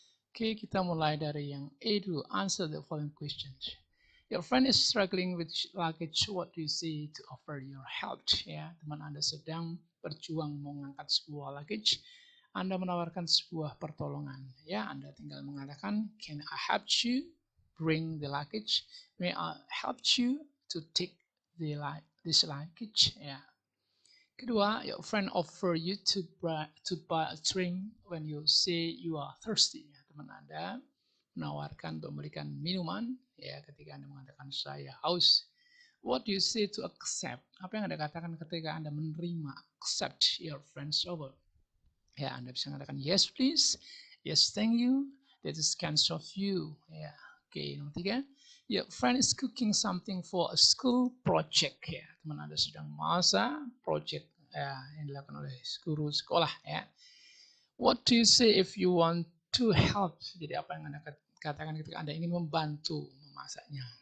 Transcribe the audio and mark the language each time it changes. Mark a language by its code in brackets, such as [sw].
[id] Oke, kita mulai dari yang A dulu. [en] Answer the following questions. Your friend is struggling with luggage. What do you say to offer your help? [id] Ya, teman Anda sedang berjuang mengangkat sebuah luggage. Anda menawarkan sebuah pertolongan. Ya, Anda tinggal mengatakan, [en] can I help you bring the luggage? May I help you to take this luggage? Ya. Kedua, your friend offer you to buy a drink when you say you are thirsty. [id] Ya, teman Anda menawarkan untuk memberikan minuman ya ketika Anda mengatakan saya haus. [en] What do you say to accept? [id] Apa yang Anda katakan ketika Anda menerima [en] accept your friend's offer? [id] Ya, Anda bisa mengatakan [en] yes please, yes thank you, that is kind of you. [id] Ya, oke. [en] Nomor 3, your friend is cooking something for a school project. [id] Ya, teman Anda sedang masak project ya, yang dilakukan oleh guru sekolah. Ya. [en] What do you say if you want to help? [id] Jadi apa yang Anda katakan ketika Anda ingin membantu memasaknya?